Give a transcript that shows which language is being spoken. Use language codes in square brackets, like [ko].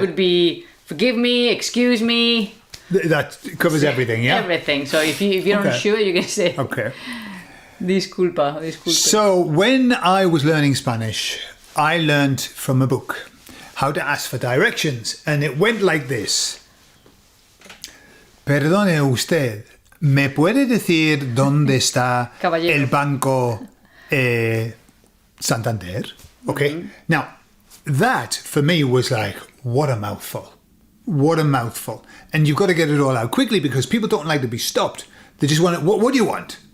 [en] could be forgive me, excuse me. That covers everything, yeah? Everything. So if you're Okay. unsure, you can say Okay. [es] disculpa, disculpe. [en] So when I was learning Spanish, I learned from a book how to ask for directions, and it went like this. [es] Perdone usted, ¿me puede decir dónde está Caballero. el banco Santander? Okay. [en] Now, that for me was like, what a mouthful. What a mouthful. And you've got to get it all out quickly because people don't like to be stopped. They just want, what do you want?